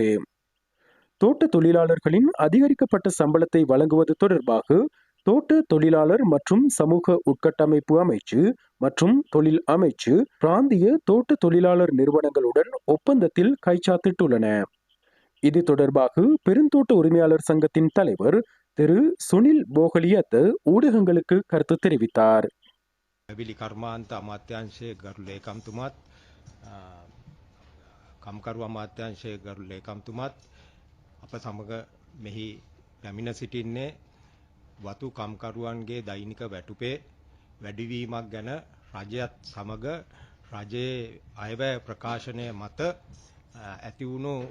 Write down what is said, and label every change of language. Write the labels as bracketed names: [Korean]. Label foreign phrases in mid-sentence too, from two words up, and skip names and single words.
[Tamil] தோட்ட தொழிலாளர்களின் அதிகரிக்கப்பட்ட சம்பளத்தை வழங்குவது தொடர்பாக தோட்ட தொழிலாளர் மற்றும் சமூக உட்கட்டமைப்பு அமைச்சு மற்றும் தொழில் அமைச்சு பிராந்திய தோட்ட தொழிலாளர் நிறுவனங்களுடன் ஒப்பந்தத்தில் கைச்சாத்திட்டுள்ளன. இது தொடர்பாக பெருந்தோட்ட உரிமையாளர் சங்கத்தின் தலைவர் திரு சுனில் போகலியத் ஊடகங்களுக்கு கருத்து தெரிவித்தார். [Sinhala] ඇවිලි කර්මාන්ත අමාත්‍යංශයේ ගරු ලේකම්තුමත් කම්කරු අමාත්‍යංශයේ ගරු ලේකම්තුමත් අප සමග මෙහි පැමිණ සිටින්නේ වතු කම්කරුවන්ගේ දෛනික වැටුපේ වැඩිවීමක් ගැන රජයත් සමග රජයේ අයවැය ප්‍රකාශනය මත ඇති වුණු